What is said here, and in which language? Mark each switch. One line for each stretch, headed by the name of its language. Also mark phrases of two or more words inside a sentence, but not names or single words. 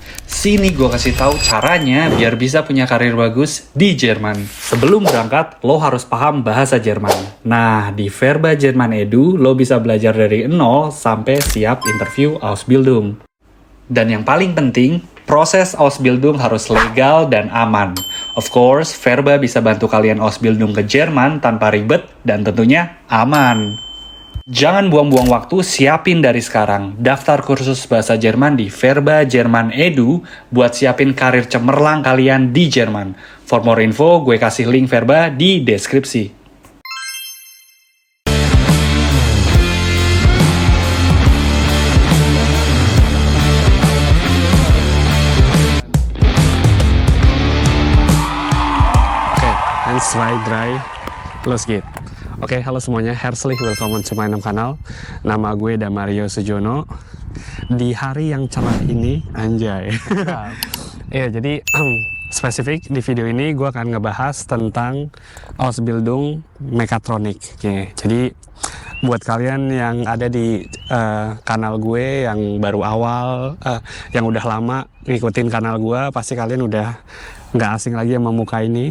Indonesian: Sini gue kasih tahu caranya biar bisa punya karir bagus di Jerman. Sebelum berangkat, lo harus paham bahasa Jerman. Nah, di Verba Jerman Edu, lo bisa belajar dari 0 sampai siap interview Ausbildung. Dan yang paling penting, proses Ausbildung harus legal dan aman.
English: Of course,
Indonesian: Verba bisa bantu kalian Ausbildung ke Jerman tanpa ribet dan tentunya aman. Jangan buang-buang waktu, siapin dari sekarang. Daftar kursus bahasa Jerman di Verba Jerman Edu buat siapin karir cemerlang kalian di Jerman.
English: For more info,
Indonesian: gue kasih link Verba di deskripsi. Dry,
German: los geht.
Indonesian: Oke, halo semuanya,
German: herzlich willkommen
English: to my channel.
Indonesian: Nama gue Damario Sujono. Di hari yang cerah ini, anjay. Iya, jadi spesifik di video ini gue akan ngebahas tentang Ausbildung Mekatronik. Oke, jadi buat kalian yang ada di kanal gue yang baru awal, yang udah lama ngikutin kanal gue, pasti kalian udah nggak asing lagi sama muka ini.